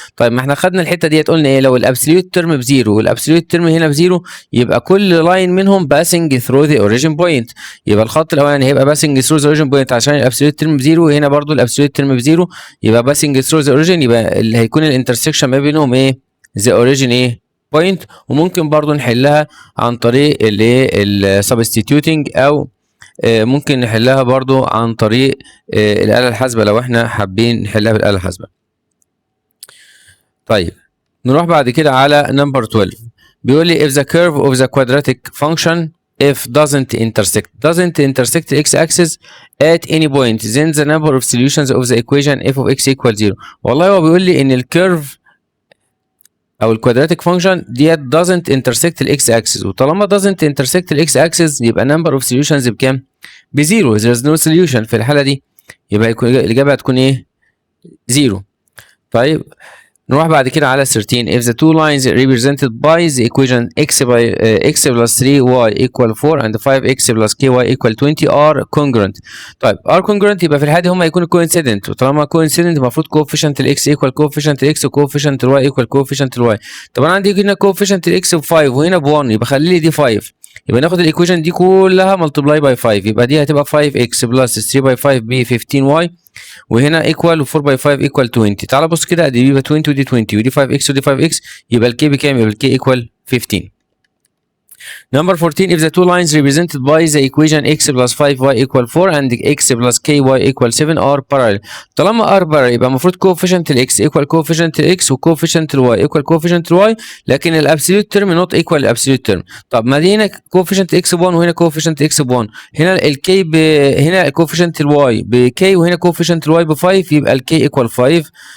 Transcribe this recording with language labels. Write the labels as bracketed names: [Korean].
[Arabic] طيب ما احنا خدنا الحته ديت قلنا ايه؟ لو الابسوليوت ترم بزيرو والابسوليوت ترم هنا بزيرو يبقى كل لاين منهم [English] passing through the origin point، [Arabic] يبقى الخط الاولاني هيبقى [English] passing through the origin [Arabic] point عشان الابسوليوت ترم بزيرو، هنا برضو الابسوليوت ترم بزيرو يبقى passing through [English] the origin، [Arabic] يبقى اللي هيكون الانترسكشن ما بينهم ايه؟ the origin ايه؟ بوينت. وممكن برضو نحلها عن طريق السبستيتيوتنج او ممكن نحلها برضو عن طريق الآلة الحاسبة لو احنا حابين نحلها بالآلة الحاسبة. طيب نروح بعد كده على نمبر 12 بيقول لي [English] if the curve of the quadratic function if doesn't intersect the x-axis at any point then the number of solutions of the equation f of x equal 0. [Arabic] والله هو بيقول لي ان الكيرف او الكوادراتيك فانكشن ديت [English] doesn't intersect [Arabic] الاكس اكسس، وطالما doesn't intersect الاكس اكسس يبقى [English] number of solutions [Arabic] بكام؟ بزيرو. [English] there is no solution [Arabic] في الحاله دي، يبقى الاجابه هتكون ايه؟ زيرو. طيب نروح بعد كده على [English] 13 if the two lines represented by the equation x plus 3y equal 4 and 5x plus ky equal 20 are congruent. [Arabic] طيب [English] are congruent [Arabic] يبقى في الحالة دي هما يكونوا coincident، وطالما coincident المفروض [English] coefficient [Arabic] الاكس equal coefficient الاكس و coefficient الواي equal coefficient الواي. طب انا عندي هنا coefficient الاكس ب 5 وهنا ب 1 يبقى خلي لي دي 5، يبقى ناخد الايكويشن دي كلها [English] multiply by 5 [Arabic] يبقى دي هتبقى [English] 5x plus 3 by 5 [Arabic] ب 15y وهنا equal و 4 by 5 equal 20. تعال بص كده ادي يبقى 20 ودي 20 ودي 5x ودي 5x يبقى الكي بكام؟ يبقى الكي [English] equal 15. Number 14 if the two lines represented by the equation x plus 5y equal 4 and x plus ky equal 7 are parallel. [Arabic] طالما [English] are parallel [Arabic] يبقى المفروض coefficient الاكس equal coefficient الاكس و coefficient الواي equal coefficient الواي، لكن الابسوليوت ترم [English] not equal [Arabic] الابسوليوت ترم. طب ما دي هنا coefficient اكس ب 1 وهنا coefficient اكس ب 1، هنا الكي هنا coefficient الواي بكي وهنا coefficient الواي ب 5 يبقى الكي [English] equal 5